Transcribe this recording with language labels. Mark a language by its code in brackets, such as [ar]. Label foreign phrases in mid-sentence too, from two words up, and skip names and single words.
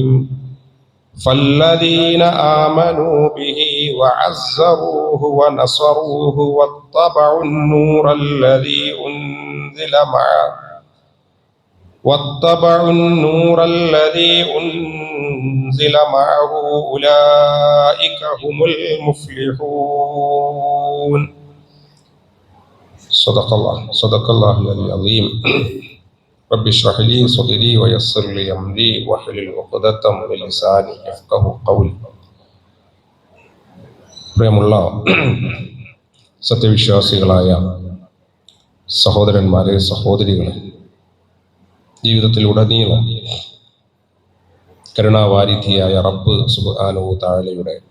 [ar] فالذين آمنوا به وعزروه ونصروه واتبعوا النور الذي أنزل معه أولئك هم المفلحون. صدق الله العظيم. رب اشرح لي صدري ويسر لي أمري واحلل عقدة من لساني يفقهوا قولي. [ml] പ്രിയമുള്ള സത്യവിശ്വാസികളായ സഹോദരന്മാരെ, സഹോദരികളെ, ജീവിതത്തിലുടനീളം കരുണാവാരിധിയായ റബ്ബ് സുബ്ഹാനഹു തആലയുടെ